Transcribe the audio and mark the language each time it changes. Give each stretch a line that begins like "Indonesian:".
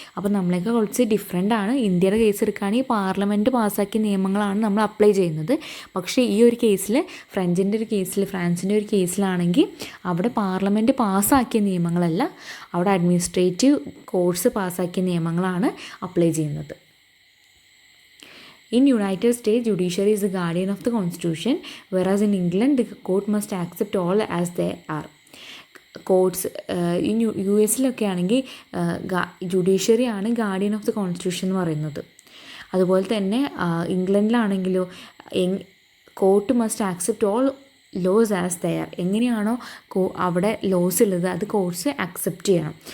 Malayalam: അപ്പോൾ നമ്മളൊക്കെ കുറച്ച് ഡിഫറെൻ്റ് ആണ്. ഇന്ത്യയുടെ കേസ് എടുക്കുകയാണെങ്കിൽ പാർലമെൻറ്റ് പാസ്സാക്കിയ നിയമങ്ങളാണ് നമ്മൾ അപ്ലൈ ചെയ്യുന്നത്. പക്ഷേ ഈ ഒരു കേസിൽ ഫ്രാൻസിൻ്റെ ഒരു കേസിലാണെങ്കിൽ അവിടെ പാർലമെൻറ്റ് പാസ്സാക്കിയ നിയമങ്ങളല്ല, അവിടെ അഡ്മിനിസ്ട്രേറ്റീവ് കോർട്സ് പാസ്സാക്കിയ നിയമങ്ങളാണ് അപ്ലൈ ചെയ്യുന്നത്.
English: In United States, judiciary is the guardian of the Constitution, whereas in England, the court must accept all as they are.
Malayalam: Courts U എസിലൊക്കെ ആണെങ്കിൽ ജുഡീഷ്യറി ആണ് ഗാർഡിയൻ ഓഫ് ദി കോൺസ്റ്റിറ്റ്യൂഷൻ എന്ന് പറയുന്നത്. അതുപോലെ തന്നെ ഇംഗ്ലണ്ടിലാണെങ്കിലോ
English: Court must accept all laws as there.
Malayalam: എങ്ങനെയാണോ അവിടെ loss ഉള്ളത് അത് കോർട്സ് അക്സെപ്റ്റ് ചെയ്യണം.